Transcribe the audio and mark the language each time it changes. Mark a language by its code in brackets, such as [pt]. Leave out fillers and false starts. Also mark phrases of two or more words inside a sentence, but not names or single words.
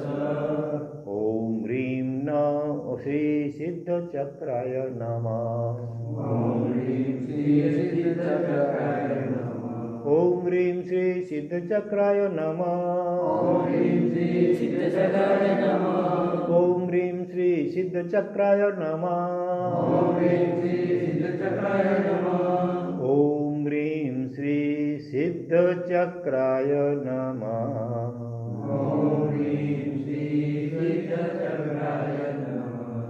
[sa] ॐ ह्रीं नमो श्री सिद्धचक्राय नमः ॐ ह्रीं श्री सिद्धचक्राय नमः ॐ ह्रीं श्री सिद्धचक्राय नमः ॐ ह्रीं श्री सिद्धचक्राय नमः ॐ ह्रीं श्री सिद्धचक्राय नमः. ओम ह्रीम श्री सिद्धचक्राय नमः. ओम ह्रीम श्री सिद्धचक्राय नमः. ओम ह्रीम श्री सिद्धचक्राय नमः.